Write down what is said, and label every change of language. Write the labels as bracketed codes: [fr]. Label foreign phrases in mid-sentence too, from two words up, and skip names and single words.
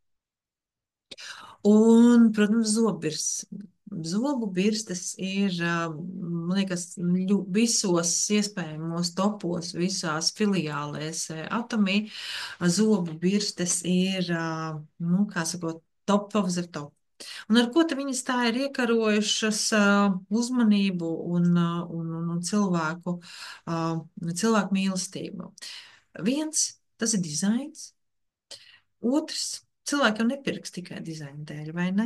[lv] Un, protams, zobirs. Zobu birstes ir, man liekas, visos iespējamos topos, visās filiālēs atomī. Zobu birstes ir, nu, kā sakot, [en] top of the top. [lv] Un ar ko te viņas tā ir iekarojušas uzmanību un cilvēku mīlestību? Viens, tas ir dizains. Otrs, cilvēki jau nepirks tikai dizaina dēļ, vai ne?